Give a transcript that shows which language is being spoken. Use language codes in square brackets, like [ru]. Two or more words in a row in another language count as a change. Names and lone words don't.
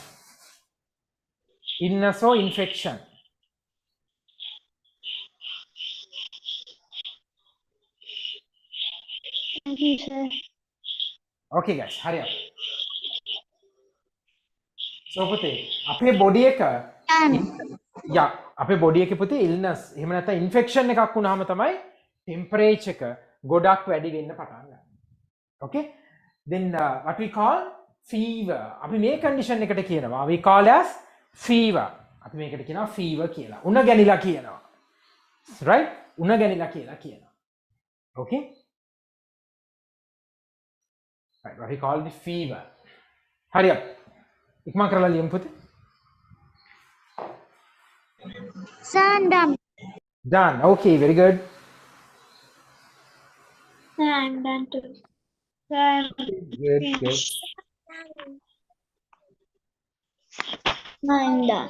[en] Illness or infection. Thank you, sir. Okay guys, hurry up. So [si] පුතේ අපේ body එක yeah අපේ body එකේ පුතේ illness එහෙම නැත්නම් infection එකක් වුණාම තමයි temperature එක ගොඩක් වැඩි වෙන්න පටන් ගන්නවා. [en] Okay? Then what we call fever. [si] අපි මේ condition එකට කියනවා [en] we call as fever. [si] අපි මේකට කියනවා fever කියලා. උණ ගැනිලා කියනවා. Right? උණ ගැනිලා කියලා කියනවා. [en] Okay? Right, what we call the fever. Hurry up. [si] ඉක්මන් කරලා ලියමු පුතේ. [en] Sir, I'm done. Done. Okay, very good. Sir, I'm done too. Sir, Good. I'm done.